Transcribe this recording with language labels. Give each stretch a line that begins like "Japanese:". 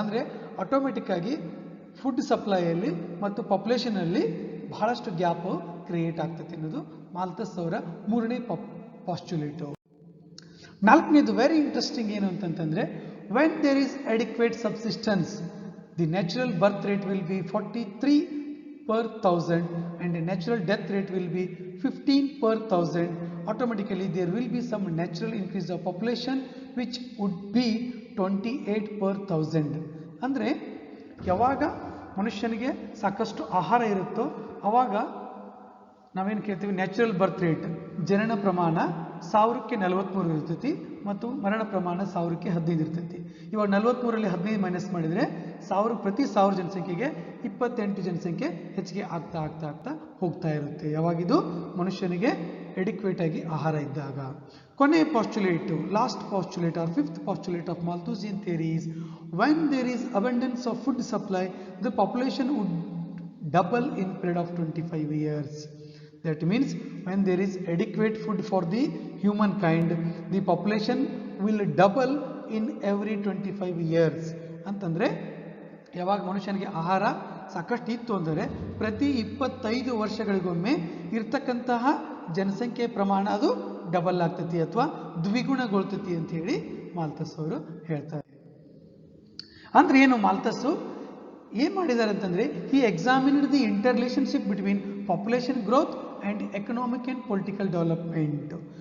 Kannada: ಅಂದರೆ ಆಟೋಮೆಟಿಕ್ ಆಗಿ ಫುಡ್ ಸಪ್ಲೈಯಲ್ಲಿ ಮತ್ತು ಪಾಪ್ಯುಲೇಷನಲ್ಲಿ ಬಹಳಷ್ಟು ಗ್ಯಾಪ್ ಕ್ರಿಯೇಟ್ ಆಗ್ತೈತಿ ಅನ್ನೋದು ಮಾಲ್ಥಸ್ ಅವರ ಮೂರನೇ ಪಾಸ್ಚುಲೇಟು. ನಾಲ್ಕನೇದು ವೆರಿ ಇಂಟ್ರೆಸ್ಟಿಂಗ್ ಏನು ಅಂತಂತಂದರೆ,
English: When there is adequate subsistence the natural birth rate will be 43 per 1000 and the natural death rate will be 15 per 1000. Automatically there will be some natural increase of population which would be 28 per 1000.
Kannada: ಅಂದರೆ ಯಾವಾಗ ಮನುಷ್ಯನಿಗೆ ಸಾಕಷ್ಟು ಆಹಾರ ಇರುತ್ತೋ ಆವಾಗ ನಾವೇನು ಕೇಳ್ತೀವಿ, natural birth rate ಜನನ ಪ್ರಮಾಣ 1000ಕ್ಕೆ 43 ಇರ್ತೈತಿ ಮತ್ತು ಮರಣ ಪ್ರಮಾಣ 1000ಕ್ಕೆ 15 ಇರ್ತೈತಿ. ಇವಾಗ 43ರಲ್ಲಿ 15 ಮೈನಸ್ ಮಾಡಿದರೆ 1000 ಪ್ರತಿ 1000 ಜನಸಂಖ್ಯೆಗೆ 28 ಜನಸಂಖ್ಯೆ ಹೆಚ್ಚಿಗೆ ಆಗ್ತಾ ಆಗ್ತಾ ಆಗ್ತಾ ಹೋಗ್ತಾ ಇರುತ್ತೆ, ಯಾವಾಗಿದು ಮನುಷ್ಯನಿಗೆ ಎಡಿಕ್ವೇಟ್ ಆಗಿ ಆಹಾರ ಇದ್ದಾಗ. ಕೊನೆಯ ಪಾಸ್ಚುಲೇಟು,
English: Last postulate or fifth postulate of Malthusian theory is when there is abundance of food supply the population would double in period of 25 years. That means when there is adequate food for the humankind, the population will double in every 25 years.
Kannada: ಅಂತಂದರೆ ಯಾವಾಗ ಮನುಷ್ಯನಿಗೆ ಆಹಾರ ಸಾಕಷ್ಟು ಇತ್ತು ಅಂದರೆ ಪ್ರತಿ 25 ವರ್ಷಗಳಿಗೊಮ್ಮೆ ಇರ್ತಕ್ಕಂತಹ ಜನಸಂಖ್ಯೆ ಪ್ರಮಾಣ ಅದು ಡಬಲ್ ಆಗ್ತೈತಿ ಅಥವಾ ದ್ವಿಗುಣಗೊಳ್ತೈತಿ ಅಂತ ಹೇಳಿ ಮಾಲ್ಥಸ್ ಅವರು ಹೇಳ್ತಾರೆ. ಅಂದ್ರೆ ಏನು, ಮಾಲ್ಥಸ್ಸು ಏನು ಮಾಡಿದ್ದಾರೆ ಅಂತಂದರೆ,
English: He examined the inter relationship between population growth and economic and political development.